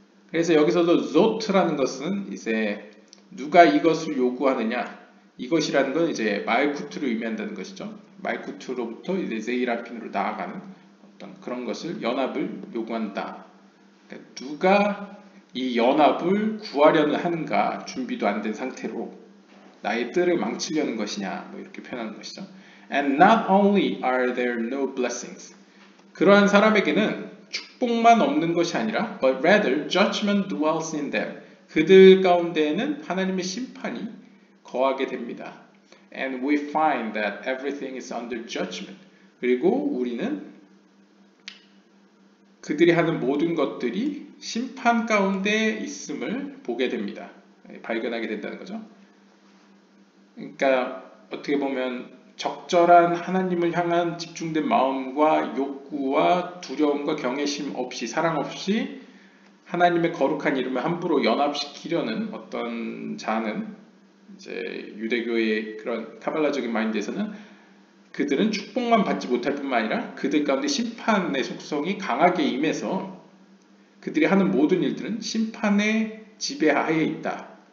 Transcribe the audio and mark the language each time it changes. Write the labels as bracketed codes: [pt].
[ko] 그래서 여기서도 Zot라는 것은 이제 누가 이것을 요구하느냐, 이것이라는 건 이제 말쿠트를 의미한다는 것이죠. 말쿠트로부터 이제 세이람핀으로 나아가는 어떤 그런 것을 연합을 요구한다. 그러니까 누가 이 연합을 구하려는 하는가, 준비도 안 된 상태로 나의 뜰을 망치려는 것이냐, 뭐 이렇게 표현하는 것이죠. [en] And not only are there no blessings, [ko] 그러한 사람에게는 축복만 없는 것이 아니라 [en] but rather judgment dwells in them, [ko] 그들 가운데에는 하나님의 심판이 거하게 됩니다. [en] And we find that everything is under judgment, [ko] 그리고 우리는 그들이 하는 모든 것들이 심판 가운데 있음을 보게 됩니다. 발견하게 된다는 거죠. 그러니까 어떻게 보면 적절한 하나님을 향한 집중된 마음과 욕구와 두려움과 경외심 없이, 사랑 없이 하나님의 거룩한 이름을 함부로 연합시키려는 어떤 자는 이제 유대교의 그런 카발라적인 마인드에서는 그들은 축복만 받지 못할 뿐만 아니라 그들 가운데 심판의 속성이 강하게 임해서 그들이 하는 모든 일들은 심판의 지배하에 있다.